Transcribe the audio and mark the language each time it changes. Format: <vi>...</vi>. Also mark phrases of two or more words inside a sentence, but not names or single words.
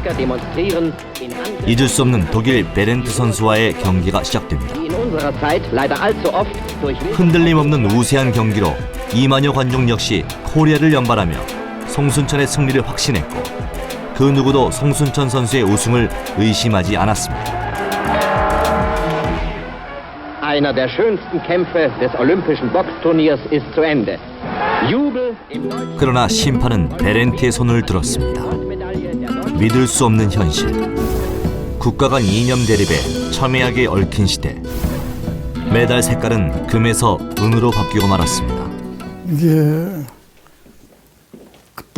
<ko>잊을 수 없는 독일 베렌트 선수와의 경기가 시작됩니다. 흔들림 없는 우세한 경기로 2만여 관중 역시 코리아를 연발하며 송순천의 승리를 확신했고 그 누구도 송순천 선수의 우승을 의심하지 않았습니다.</ko> <de>Einer der schönsten Kämpfe des Olympischen Boxturniers ist zu Ende. Jubel im Deutschen.</de> <ko>그러나 심판은 베렌트의 손을 들었습니다. 믿을 수 없는 현실. 국가 간 이념 대립에 첨예하게 얽힌 시대. 메달 색깔은 금에서 은으로 바뀌고 말았습니다. 이게 그때</ko>